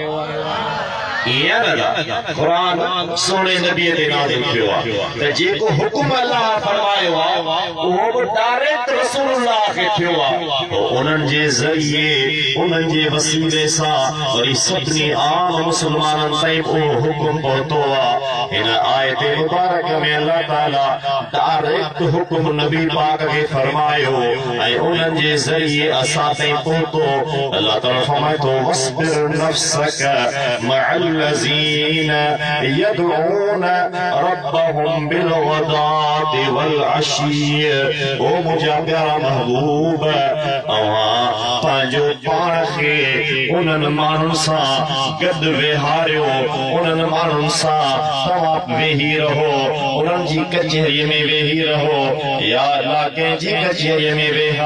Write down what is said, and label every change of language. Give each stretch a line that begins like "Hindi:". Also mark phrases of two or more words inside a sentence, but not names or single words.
Sindhi: कुरान सोने नबी ते नाज़िल थियो आहे त जेको हुकुम अल्लाह फरमायो आहे उहो बि डायरेक्ट रसूलुल्लाह खे थियो आहे उन्हनि जे ज़रिए उन्हनि जे वसीले सां वरी सभिनी आम मुस्लमाननि ताईं उहो हुकुम पहुतो आहे। हिन आयत मुबारक में अल्लाह ताला डायरेक्ट हुकुम नबी पाक खे फरमायो ऐं उन्हनि जे ज़रिए असां ताईं पहुतो। अल्लाह ताला फरमाए थो
Arabic: واصبر نفسك مع الذين يدعون ربهم بالغداة والعشي.
Sindhi: ओ मुंहिंजा प्यारा महबूब अवां पंहिंजो पाण खे उन्हनि माण्हुनि सां गॾु वेहारियो उन्हनि माण्हुनि सां तव्हां वेही रहो उन्हनि जी कचहरीअ में वेही रहो या अल्लाह कंहिंजी कचहरीअ में वेहा।